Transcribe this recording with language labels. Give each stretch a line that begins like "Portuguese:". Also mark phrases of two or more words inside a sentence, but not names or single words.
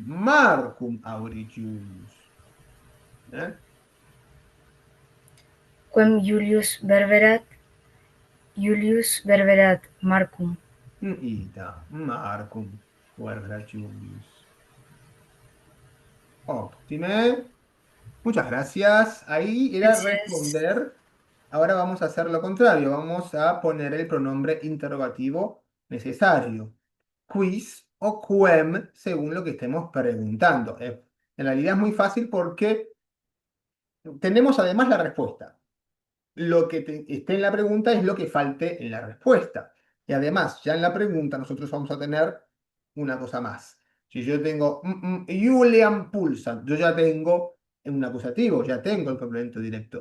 Latin: Marcum aurit Julius. ¿Eh? Quem Julius verberat, Julius verberat Marcum. Ita, Marcum verberat Julius. Óptime.
Spanish: Muchas gracias. Ahí era Gracias. responder. Ahora vamos a hacer lo contrario. Vamos a poner el pronombre interrogativo necesario.
Latin: Quis o quem,
Spanish: según lo que estemos preguntando. En realidad es muy fácil porque tenemos además la respuesta. Lo que esté en la pregunta es lo que falte en la respuesta. Y además, ya en la pregunta nosotros vamos a tener una cosa más. Si yo tengo
Latin: Julian Pulsar,
Spanish: yo ya tengo un acusativo, ya tengo el complemento directo.